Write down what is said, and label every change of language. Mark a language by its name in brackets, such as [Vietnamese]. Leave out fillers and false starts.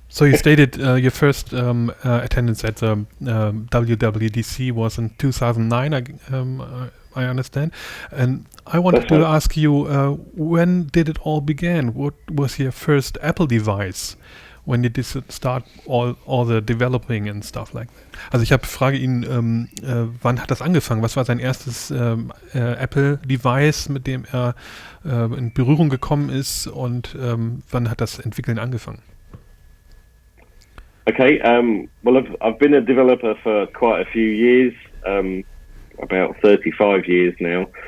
[English] So you stated your first attendance at the WWDC was in 2009, I understand. And I wanted to ask you, when did it all begin? What was your first Apple device? When did you start all the developing and stuff like that? [German] Also ich frage ihn, wann hat das angefangen? Was war sein erstes Apple-Device, mit dem er in Berührung gekommen ist, und wann hat das Entwickeln angefangen? [English] Okay, well, I've been a developer for quite a few years, about 35 years now.